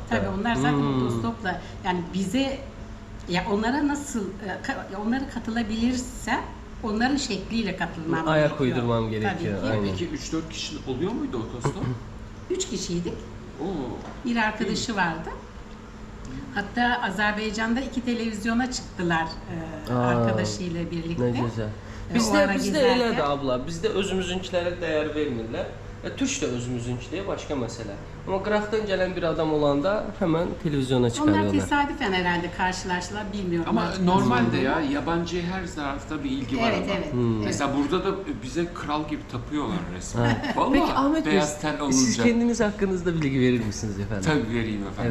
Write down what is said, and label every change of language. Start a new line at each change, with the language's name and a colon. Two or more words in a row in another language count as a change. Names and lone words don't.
Turkish: Tabii onlar zaten otostopla, yani bize, ya onlara nasıl, onlara katılabilirse onların şekliyle katılmam Ayak gerekiyor. uydurmam gerekiyor. Tabii ki. Aynen. Peki 3-4 kişi oluyor muydu otostop? 3 kişiydik. Oo. Bir arkadaşı vardı. Hatta Azerbaycan'da 2 televizyona çıktılar arkadaşıyla birlikte. Ne güzel. O ara
Azerbaijani: Bizdə
Turkish: gezerken-
Azerbaijani: elədir abla. Bizdə özümüzünkilərə dəyər vermirlər. Türk də özümüzünkidir, başqa məsələ. Amma qıraqdan gələn bir adam olanda
Turkish: hemen televizyona çıxarıyor Onlar
Azerbaijani: ona.
Turkish: tesadüfen herhalde karşılaştılar, bilmiyorum. Ama artık normalde nasıl ya olduğunu. yabancı her tarafta bir ilgi var Evet, ama. evet. Mesela burada da bize kral gibi tapıyorlar resmen. Vallahi Peki Ahmet Bey, beyaz ten olunca. siz kendiniz hakkınızda bilgi verir misiniz efendim? Tabii vereyim efendim.